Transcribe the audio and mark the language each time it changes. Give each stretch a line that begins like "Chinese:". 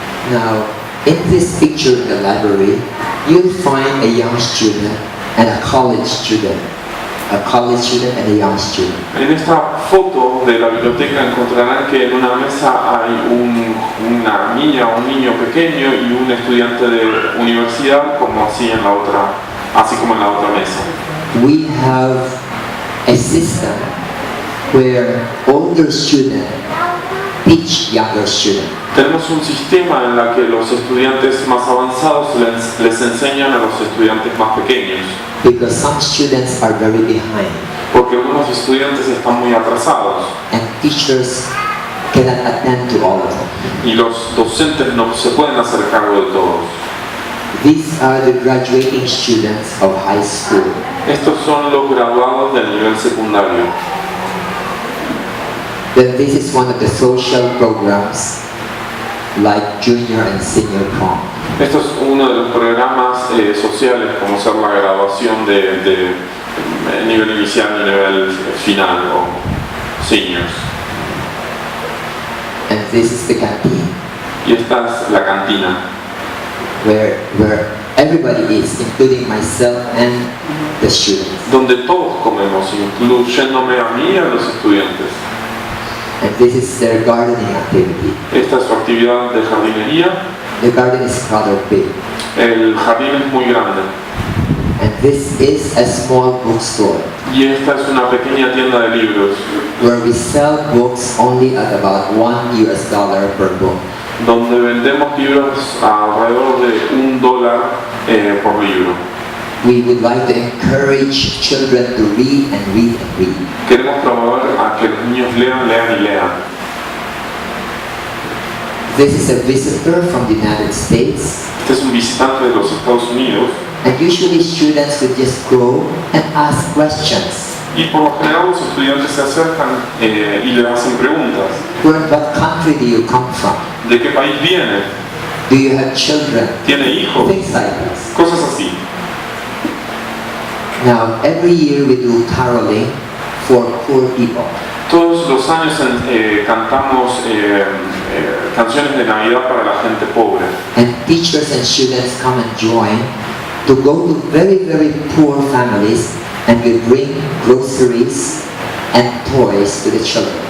English: Now, in this picture in the library, you'll find a young student and a college student. a college student and a young student.
Spanish: En esta foto de la biblioteca encontrarán que en una mesa hay una niña o un niño pequeño y un estudiante de universidad, como así como en la otra mesa.
English: We have a system where older students teach younger students.
Spanish: Tenemos un sistema en el que los estudiantes más avanzados les enseñan a los estudiantes más pequeños.
English: Because some students are very behind
Spanish: Porque algunos estudiantes están muy atrasados
English: and teachers cannot attend to all of them.
Spanish: y los docentes no se pueden hacer cargo de todos.
English: These are the graduating students of high school.
Spanish: Estos son los graduados del nivel secundario.
English: Then this is one of the social programs like junior and senior prom.
Spanish: Esto es uno de los programas sociales, como ser la graduación de nivel inicial y nivel final o seniors.
English: And this is the canteen
Spanish: Y esta es la cantina,
English: where everybody is, including myself and the students.
Spanish: donde todos comemos, incluyéndome a mí y a los estudiantes.
English: And this is their gardening activity.
Spanish: Esta es su actividad de jardinería.
English: The garden is rather big.
Spanish: El jardín es muy grande.
English: And this is a small bookstore
Spanish: Y esta es una pequeña tienda de libros,
English: where we sell books only at about $1 per book.
Spanish: donde vendemos libros a alrededor de $1 por libro.
English: We would like to encourage children to read and read and read.
Spanish: Queremos promover a que los niños lean, lean y lean.
English: This is a visitor from the United States,
Spanish: Este es un visitante de los Estados Unidos
English: and usually students would just go and ask questions.
Spanish: y por lo general los estudiantes se acercan y le hacen preguntas.
English: What country do you come from?
Spanish: ¿De qué país viene?
English: Do you have children?
Spanish: ¿Tiene hijos?
English: Things like this.
Spanish: Cosas así.
English: Now, every year we do caroling for poor people.
Spanish: Todos los años cantamos canciones de Navidad para la gente pobre.
English: And teachers and students come and join to go to very, very poor families and we bring groceries and toys to the children.